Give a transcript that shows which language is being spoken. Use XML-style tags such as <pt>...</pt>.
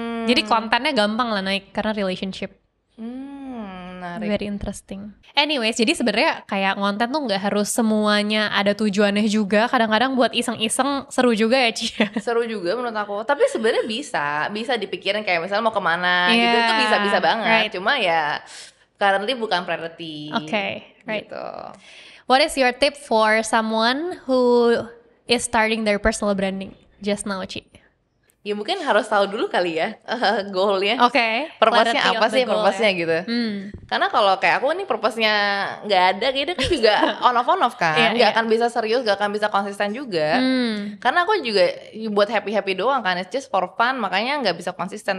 <id>Jadi kontennya gampang lah naik karena relationship. Menarik.</id> <en>Very interesting. Anyways,</en> <id>jadi sebenarnya kayak konten tuh nggak harus semuanya ada tujuannya juga. Kadang-kadang buat iseng-iseng seru juga ya, Ci. Seru juga menurut aku. Tapi sebenarnya bisa dipikirin kayak misalnya mau kemana gitu, itu bisa banget.</id> <en>Right.</en> <id>Cuma ya currently bukan priority.</id> <en>Okay, right.</en> <id>Gitu.</id> <en>What is your tip for someone who is starting their personal branding just now, Ci?</en> <id>Ya mungkin harus tahu dulu kali ya goalnya. Oke. Purpose-nya apa sih purpose-nya gitu. Karena kalau kayak aku nih purpose-nya nggak ada, kayaknya kan juga on off kan. Nggak akan bisa serius, nggak akan bisa konsisten juga. Karena aku juga buat happy doang kan,</id> <en>it's just for fun,</en> <id>makanya nggak bisa konsisten.</id>